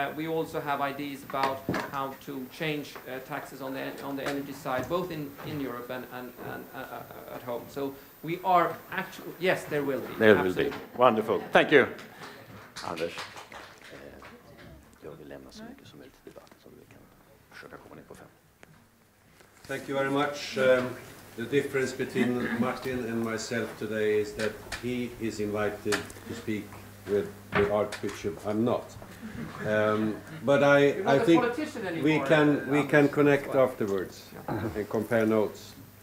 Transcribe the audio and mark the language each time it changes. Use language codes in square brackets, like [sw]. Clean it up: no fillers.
[en] We also have ideas about how to change taxes on the energy side, both in Europe and at home. So we are actually, yes, there will be. There will be. Wonderful. Thank you. Anders. [sv] Jag vill lämna så mycket som möjligt till debatten så vi kan försöka komma ner på 5. [en] Thank you very much. The difference between Martin and myself today is that he is invited to speak with the Archbishop. I'm not. But I think we can connect afterwards and compare notes.